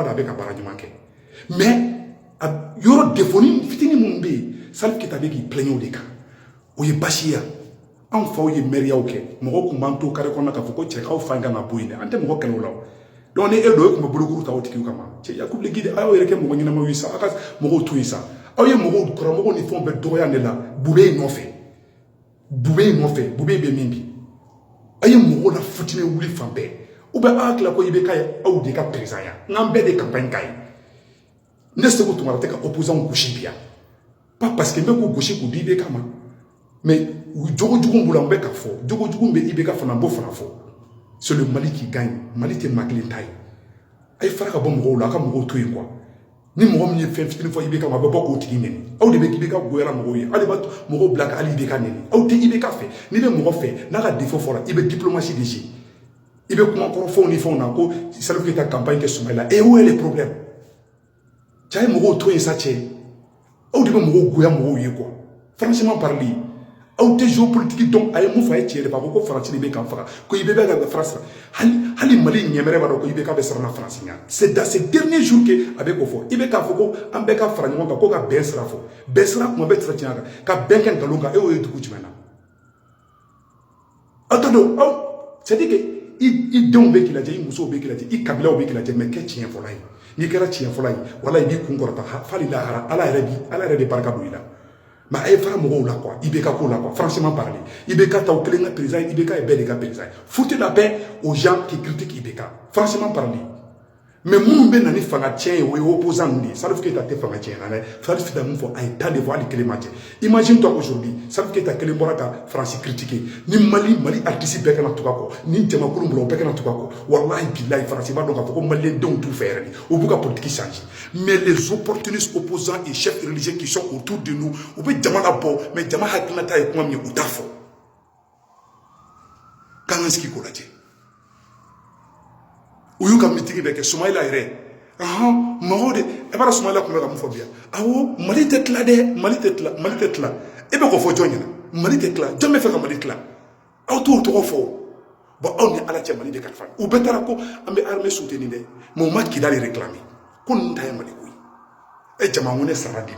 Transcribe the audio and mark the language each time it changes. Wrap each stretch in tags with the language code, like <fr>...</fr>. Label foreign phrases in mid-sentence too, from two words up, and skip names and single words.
<bm>dɔn a bɛ ka baara ɲuman kɛ mais yɔrɔ défaut fitinin minnu bɛ yen Salif Keita bɛ k'i plaigner o de kan o ye baasi ye anw faw ye mɛriyaw kɛ mɔgɔw tun b'an to carré kɔnɔ k'a fɔ ko cɛ k'aw fa in kan ka bɔ yen dɛ an tɛ mɔgɔ kɛlɛ o la donc ni e dɔ e tun bɛ bolokuru ta o tigiw kama cɛ Yakubu le Guide a y'aw yɛrɛ kɛ mɔgɔ ɲɛnamaw ye sa aw ka mɔgɔw to yen sa aw ye mɔgɔw kɔrɔmɔgɔw ni fɛnw bɛɛ dɔgɔya ne la Bube in nɔfɛ Bube bɛ min bi a ye mɔgɔw la futini wuli fan bɛɛ</bm> <fr>ou bien</fr> <bm>aw hakili la ko IBK ye aw de ka président ya n'an bɛɛ de campagne ka ye ne seko Tunkara tɛ ka opposant gosi bi yan</bm> <fr>pas parce que</fr> <bm>n bɛ ko gosi k'u di IBK ma mais jogo jugu b'u la n bɛ ka fɔ jogo jugu bɛ IBK fana n b'o fana fɔ</bm> <fr>c'est le Mali qui gagne</fr> <bm>Mali tɛ maa kelen ta ye a ye fara ka bɔ mɔgɔw la a ka mɔgɔw to yen quoi ni mɔgɔ min ye fɛn fitinin fɔ IBK ma a bɛ bɔ k'o tigi nɛni aw de bɛ IBK goyara mɔgɔw ye aw de b'a mɔgɔw bila ka hali IBK nɛni aw tɛ IBK fɛ n'i bɛ mɔgɔ fɛ n'a ka défaut fɔra i bɛ diplomatie de jouer i bɛ kuma kɔrɔfɔw ni fɛnw na ko Salif Keita campagne kɛ Soumaïla</bm> <fr>et où est le problème</fr> <bm>cɛ a ye mɔgɔw to yen sa cɛ aw de bɛ mɔgɔw goya mɔgɔw ye</bm> <fr>quoi franchement parler</fr> <bm>aw tɛ géopolitique dɔn a ye mun fɔ a ye tiɲɛ de fɔ a ko ko Faransi de bɛ kan faga ko IBK ka France hali Mali ɲɛmɛrɛ b'a dɔn ko IBK bɛ siranna Faransi ɲɛ</bm> <fr>c'est dans ces derniers jours que</fr> <bm>a bɛ k'o fɔ IBK k'a fɔ ko an bɛɛ ka fara ɲɔgɔn kan ko ka bɛn sira fɔ bɛn sira kuma bɛɛ tɛ se tiɲɛ kan ka bɛn kɛ nkalon kan e y'o ye dugu jumɛn na aw t'a dɔn aw</bm> <fr>c'est à dire que</fr> <bm>i denw bɛ k'i lajɛ i musow bɛ k'i lajɛ i kabilaw bɛ k'i lajɛ mais kɛ tiɲɛ fɔla ye n'i kɛra tiɲɛ fɔla ye wala i b'i kun kɔrɔta f'ali lahara ala yɛrɛ de barika don i la mais a ye fara mɔgɔw la quoi IBK ko la</bm> <fr>quoi franchement parler</fr> <bm>IBK taw kelen ka président IBK ye bɛɛ de ka président</bm> <fr>foutez la paix aux gens qui critiquent IBK franchement parler mais</fr> <bm>minnu bɛ na ni fanga tiɲɛ ye o ye opposant ninnu de ye Salif Keita tɛ fanga tiɲɛ na dɛ Salif Keita mun fɔ a ye</bm> <fr>tas de fois</fr> <bm>hali kelen ma cɛ</bm> <fr>imagine toi aujourd'hui</fr> <bm>Salif Keita kelen bɔra ka Faransi critiquer ni Mali artiste bɛɛ kana tugu a kɔ ni jamakulu bolo o bɛɛ kana tugu a kɔ wallahi billahi Faransi b'a dɔn k'a fɔ ko maliyɛn denw t'u fɛ yɛrɛ de o b'u ka</bm> <fr>politique changer mais les opportunistes opposants et chefs religieux qui sont autour de nous</fr> <bm>u bɛ jama labɔ mais jama hakilinata ye kuma min ye u t'a fɔ k'an ka sigi k'o lajɛ u y'u ka mitigi bɛɛ kɛ Soumaïla yɛrɛ mɔgɔw de e b'a dɔn Soumaïla tun bɛ ka mun fɔ bi yan awɔ Mali tɛ tila dɛ Mali tɛ tila e bɛ k'o fɔ jɔn ɲɛna Mali tɛ tila jɔn bɛ fɛ ka Mali tila aw t'o tɔgɔ fɔ bon aw ni Ala cɛ Mali de kalifa u bɛɛ taara ko an bɛ</bm> <fr>armée soutenir</fr> <bm>dɛ mais u ma Kidali réclamer ko nin ta ye Mali ko ye e jama ko ne sara de</bm>